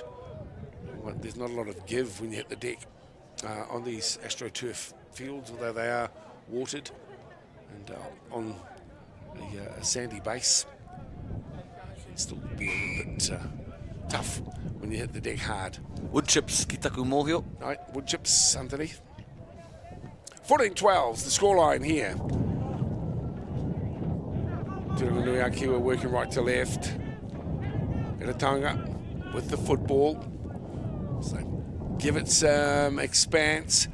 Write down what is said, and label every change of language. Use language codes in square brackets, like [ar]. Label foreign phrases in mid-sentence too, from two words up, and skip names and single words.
[en] Well, there's not a lot of give when you hit the deck on these AstroTurf fields, although they are watered and on a sandy base. It can still be a little bit tough when you hit the deck hard. Wood chips [mi] ki taku mōhio. [en] Right, wood chips underneath. 14-12's the scoreline here. Tauranga Nui Akiwa working right to left. Tauranga with the football. So give it some expanse.